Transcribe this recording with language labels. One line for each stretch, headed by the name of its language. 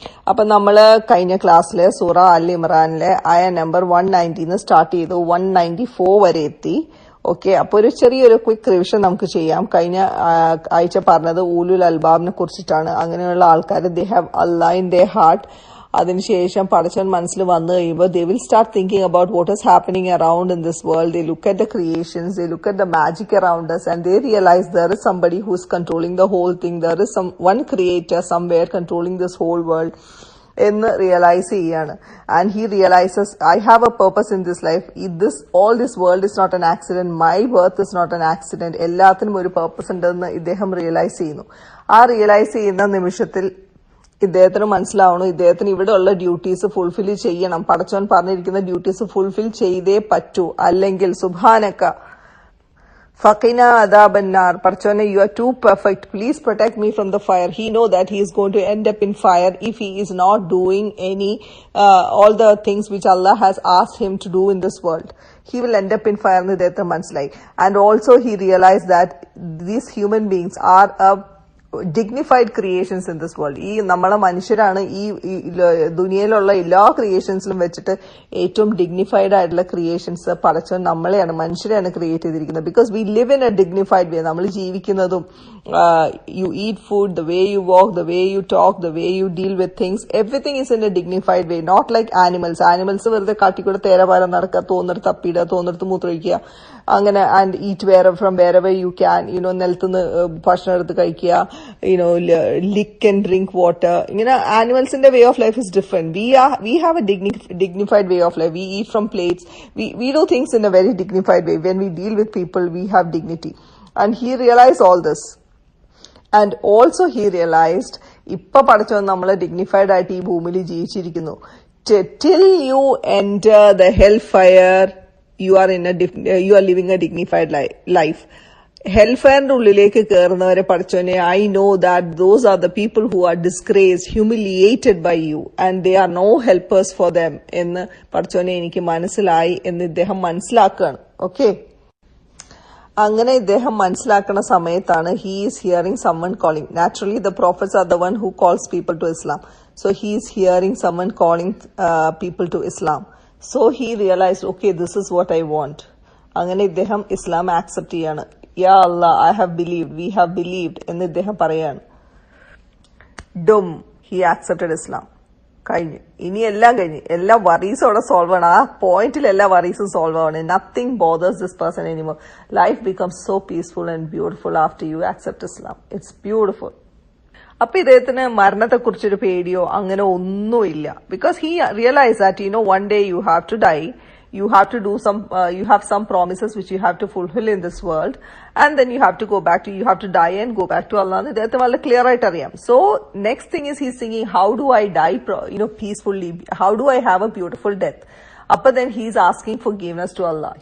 Malayalam: അപ്പൊ നമ്മള് കഴിഞ്ഞ ക്ലാസ്സിലെ സൂറ അൽ ഇമ്രാനിലെ ആയ നമ്പർ 190 സ്റ്റാർട്ട് ചെയ്തു 194 വരെ എത്തി. ഓക്കെ, അപ്പൊ ഒരു ചെറിയൊരു ക്വിക്ക് റിവിഷൻ നമുക്ക് ചെയ്യാം. കഴിഞ്ഞ ആഴ്ച പറഞ്ഞത് ഊലുൽ അൽബാബിനെ കുറിച്ചിട്ടാണ്. അങ്ങനെയുള്ള ആൾക്കാർ
English: They have Allah in their heart.
Malayalam: അതിനുശേഷം പടച്ചവൻ മനസ്സിൽ വന്നു കഴിയുമ്പോൾ
English: They will start thinking about what is happening around in this world. They look at the creations, they look at the magic around us, and they realize there is somebody who is controlling the whole thing. There is one creator somewhere controlling this whole world
Malayalam: എന്ന് realise ചെയ്യാണ്.
English: And he realizes I have a purpose in this life. All this world is not an accident, my birth is not an accident.
Malayalam: എല്ലാത്തിനും ഒരു purpose ഉണ്ടെന്ന് ഇദ്ദേഹം realise ചെയ്യുന്നു. ആ realise ചെയ്യുന്ന നിമിഷത്തിൽ ഇദ്ദേഹത്തിന് മനസ്സിലാവണു ഇദ്ദേഹത്തിന് ഇവിടെ ഉള്ള ഡ്യൂട്ടീസ് ഫുൾഫിൽ ചെയ്യണം. പടച്ചവൻ പറഞ്ഞിരിക്കുന്ന ഡ്യൂട്ടീസ് ഫുൾഫിൽ ചെയ്തേ പറ്റൂ, അല്ലെങ്കിൽ
Arabic: സുബ്ഹാനക ഫഖിന അദാബന്നാർ,
Malayalam: പടച്ചവനെ
English: you are too perfect, please protect me from the fire. He know that he is going to end up in fire if he is not doing any all the things which Allah has asked him to do in this world. He will end up in fire
Malayalam: എന്ന് ഇദ്ദേഹത്തിന് മനസ്സിലായി.
English: And also he realized that these human beings are a dignified creations in this world.
Malayalam: ഈ നമ്മളെ മനുഷ്യരാണ് ഈ ദുനിയയിലുള്ള എല്ലാ ക്രിയേഷൻസിലും വെച്ചിട്ട് ഏറ്റവും ഡിഗ്നിഫൈഡ് ആയിട്ടുള്ള ക്രിയേഷൻസ് പടച്ചവൻ നമ്മളെയാണ്, മനുഷ്യരെയാണ് ക്രിയേറ്റ് ചെയ്തിരിക്കുന്നത്.
English: Because we live in a dignified way.
Malayalam: നമ്മൾ ജീവിക്കുന്നതും
English: You eat food, the way you walk, the way you talk, the way you deal with things, everything is in a dignified way. Not like animals.
Malayalam: Animals വെറുതെ കാട്ടിക്കൂടെ തേരപാരം നടക്കുക, തോന്നിടത്ത് തപ്പിടുക, തോന്നിടത്ത് മൂത്രമൊഴിക്കുക, അങ്ങനെ.
English: and eat from wherever you can,
Malayalam: നിലത്തുനിന്ന് ഭക്ഷണം എടുത്ത് കഴിക്കുക,
English: lick and drink water. Animals in the way of life is different. We have a dignified way of life. We eat from plates. We do things in a very dignified way. When we deal with people, we have dignity. And he realized all this. And also he realized,
Malayalam: ഇപ്പൊ പഠിച്ചോ നമ്മളെ dignified ആയിട്ട് ഈ ഭൂമിയിൽ ജീവിച്ചിരിക്കുന്നു.
English: Till you enter the hellfire, you are living a dignified life.
Malayalam: ഹെൽഫയറിന്റെ ഉള്ളിലേക്ക് കയറുന്നവരെ പഠിച്ചോനെ,
English: I know that those are the people who are disgraced, humiliated by you, and they are no helpers for them
Malayalam: എന്ന് പഠിച്ചോനെ എനിക്ക് മനസ്സിലായി എന്ന് ഇദ്ദേഹം മനസ്സിലാക്കുകയാണ്. Okay, അങ്ങനെ ഇദ്ദേഹം മനസ്സിലാക്കുന്ന സമയത്താണ്
English: He is hearing summon calling. Naturally the prophets are the one who calls people to Islam. So he is hearing summon calling people to Islam. So he realized, okay, this is what I want.
Malayalam: അങ്ങനെ ഇദ്ദേഹം ഇസ്ലാം accept ചെയ്യാണ്.
English: യാ അല്ലാ, I have believed, we have believed
Malayalam: എന്ന് ഇദ്ദേഹം പറയാണ്.
English: He accepted Islam.
Malayalam: കഴിഞ്ഞു. ഇനി എല്ലാം കഴിഞ്ഞു. എല്ലാ വറീസും അവിടെ സോൾവ് ആണ്. ആ പോയിന്റിൽ എല്ലാ വറീസും സോൾവ് ആണ്.
English: Nothing bothers this person anymore. Life becomes so peaceful and beautiful after you accept Islam. It's beautiful.
Malayalam: അപ്പൊ ഇദ്ദേഹത്തിന് മരണത്തെ കുറിച്ചൊരു പേടിയോ അങ്ങനെ ഒന്നുമില്ല.
English: Because he realize that one day you have to die. You have to do you have some promises which you have to fulfill in this world, and then you have to go back to, you have to die and go back to Allah. That's very clear ആയിട്ട് അറിയാം. So next thing is he's thinking, how do I die peacefully? How do I have a beautiful death? But then he's asking forgiveness to Allah.